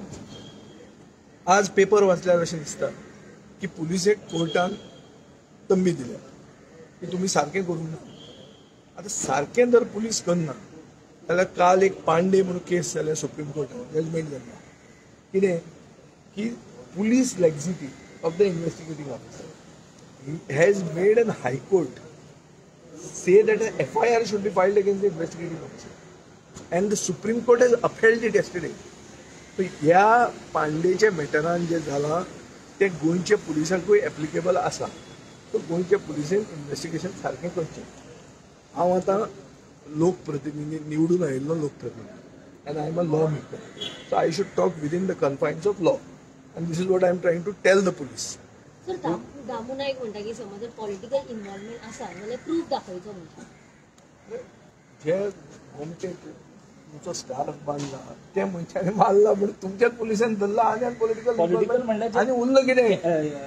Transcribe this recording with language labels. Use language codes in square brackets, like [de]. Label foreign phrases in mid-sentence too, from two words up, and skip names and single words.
[kok] आज पेपर वाचल्यार अशें दिसता की पुलिसेक कोर्टान तंबी दिल्या की तुमी सारकें करूंक ना. आतां सारकें जर पुलीस करना जाल्यार काल एक पांडे म्हणून केस जाल्या सुप्रीम कोर्टान जजमेंट जाल्लो कितें की पुलीस [en] laxity of the investigating officer has made an High Court say that an FIR should be filed against the investigating officer and the Supreme Court has upheld it yesterday. [kok] So ह्या पांडेच्या मॅटरान जे जाला ते गोंयचे पुलिसाकूय एप्लिकेबल आसा. सो गोंयच्या पुलिसेन इन्व्हेस्टिगेशन सारकें करचें. हांव आतां लोकप्रतिनिधी निवडून आयिल्लो लोकप्रतिनिधी [en] and I am a lawmaker. So I should talk within the confines of law and this is what I am trying to tell the police. [kok] सर दामू नाईक म्हणटा की समज जर [en] political involvement [kok] आसा जाल्यार प्रूफ दाखयचो म्हणटा. जे गोमटे तुमचो स्टार बांदला त्या मनशाने मारला म्हणून तुमच्याच पुलिसांनी धरला आनी पॉलिटिकल म्हणल्यार आनी उरलं कितें